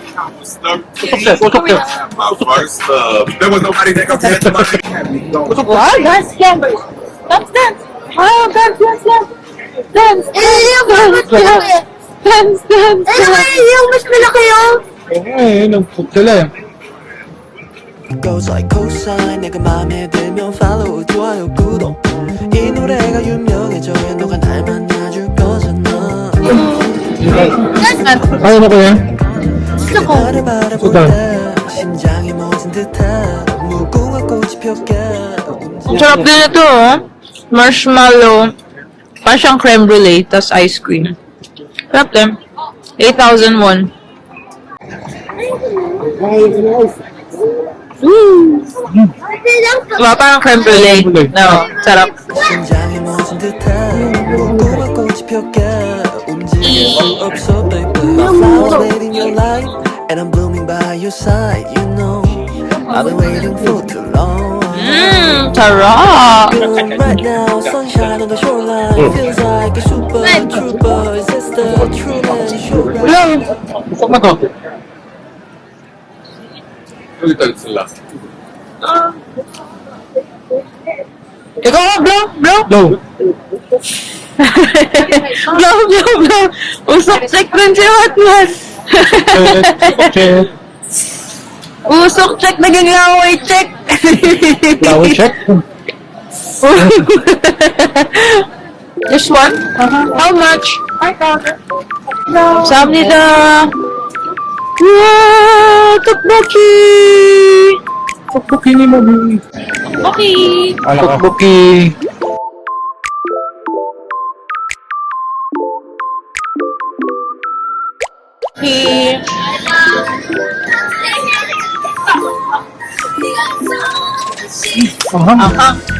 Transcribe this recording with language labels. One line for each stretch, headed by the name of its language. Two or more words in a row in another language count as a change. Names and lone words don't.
English: There was nobody there compared to my Wow, dance. Oh, dance. goes like cosine
Korean: 내가 맘에 들면 follow 좋아요 구독 이 노래가 유명해져야 너가 날 만나줄 거잖아
Filipino: Ayaw mo kuya?
Korean: 나를 바라볼 때 심장이 멎은 듯한 무궁화 꽃이 폈게
Filipino: Sarap din ito, oh. Marshmallow. Parang siyang
English: creme brulee,
Filipino: tas
English: ice cream.
Filipino: Sarap din. 8,001. Diba, parang
English: creme brulee.
Filipino: No, sarap.
Korean: 심장이 멎은 듯한 무궁화 꽃이 폈게 움직일 수 없어
English: baby My flowers made in your light And I'm blooming by your side You know I've been waiting for too long
Filipino: Sarap.
English: Right now, sunshine on the shoreline Feels like a super trooper Is this the Truman Show?
Filipino: Ilang? Gusto mo to?
Korean: 여기다 있을라.
Filipino: Ikaw nga,
English: blow, blow. Blow. Blow, blow, blow.
Filipino: Usok check rin si Hotman. Check. Usok check, naging laway check. Laway check.
English: This one? How much?
Korean: 감사합니다. 우와, 떡볶이.
Filipino: Tukbuki ni mo. Okay. Tukbuki. Okay. Aha.